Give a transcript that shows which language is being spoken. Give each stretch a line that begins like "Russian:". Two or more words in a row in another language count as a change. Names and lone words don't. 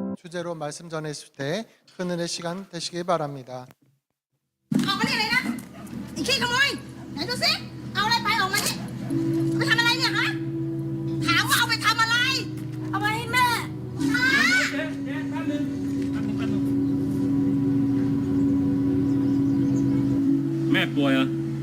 Korean: 주제로 말씀 전했을 때 큰 은혜 시간 되시길 바랍니다.
Thai: ออกมานี่เลยนะไอ้ขี้ขโมยไหนดูสิเอาอะไรไปออกมานี่ไปทำอะไรเนี่ยฮะถามว่าเอาไปทำอะไรเอาไปให้แม่ฮะ แม่ป่วยเหรอ